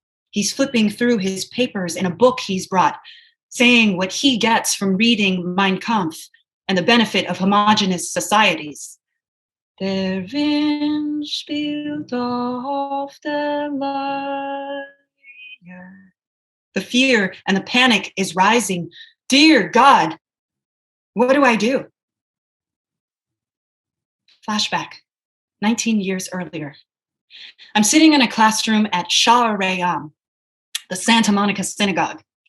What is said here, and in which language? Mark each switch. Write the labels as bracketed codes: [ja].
[en] He's flipping through his papers in a book he's brought, saying what he gets from reading Mein Kampf and the benefit of homogeneous societies. [de] Der Wind spielt auf der Lyre. [en] The fear and the panic is rising. Dear God, what do I do? Flashback, 19 years earlier. I'm sitting in a classroom at Sha'arayam, the Santa Monica Synagogue.